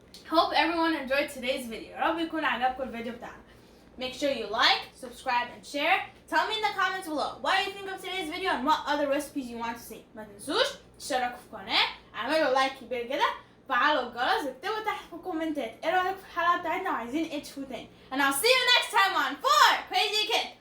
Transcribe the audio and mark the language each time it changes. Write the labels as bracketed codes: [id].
[en] Hope everyone enjoyed today's video. [ar] يا رب يكون عجبكم الفيديو بتاعنا. [en] Make sure you like, subscribe, and share. Tell me in the comments below what you think of today's video and what other recipes you want to see. [ar] ما تنسوش تشتركوا في القناة، اعملوا لايك كبير كده، فعلوا الجرس، واكتبوا تحت في الكومنتات ايه رأيكم في الحلقة بتاعتنا وعايزين ايه تشوفوا تاني. [en] And I'll see you next time on 4 Crazy Kids.